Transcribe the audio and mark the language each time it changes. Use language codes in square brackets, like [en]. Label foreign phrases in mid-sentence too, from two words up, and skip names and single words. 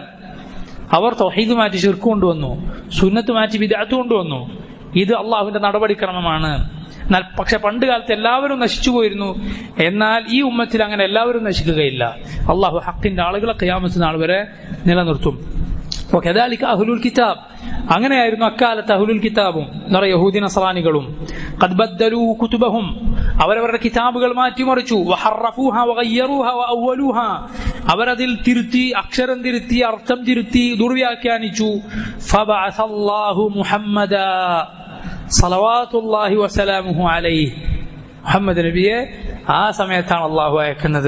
[ml] അവർ തൗഹീദ് മാറ്റി ശിർക്ക് കൊണ്ടുവന്നു, സുന്നത്ത് മാറ്റി ബിദ്അത്ത് കൊണ്ടുവന്നു. ഇത് അള്ളാഹുവിന്റെ നടപടിക്രമമാണ്. എന്നാൽ പക്ഷെ പണ്ട് കാലത്ത് എല്ലാവരും നശിച്ചു പോയിരുന്നു. എന്നാൽ ഈ ഉമ്മത്തിൽ അങ്ങനെ എല്ലാവരും നശിക്കുകയില്ല. അള്ളാഹു ഹക്കിന്റെ ആളുകളെ ഖിയാമത്ത് നാൾ വരെ നിലനിർത്തും. [ar] وكذلك أهل الكتاب, [ml] അങ്ങനെയായിരുന്നു അക്കാലത്ത് അഹ്ലുൽ കിതാബും യഹൂദി നസ്രാനികളും. [ar] قد بدلوا كتبهم, [ml] അവരവരുടെ കിതാബുകൾ മാറ്റിമറിച്ചു. [ar] وحرفوها وغيروها وأولوها, [ml] അവരതിൽ തിരുത്തി, അക്ഷരം തിരുത്തി, അർത്ഥം തിരുത്തി, ദുർവ്യാഖ്യാനിച്ചു. [ar] فبعث الله محمدا صلى الله وسلم عليه, [ml] മുഹമ്മദ് നബിയെ ആ സമയത്താണ് അല്ലാഹു അയക്കുന്നത്.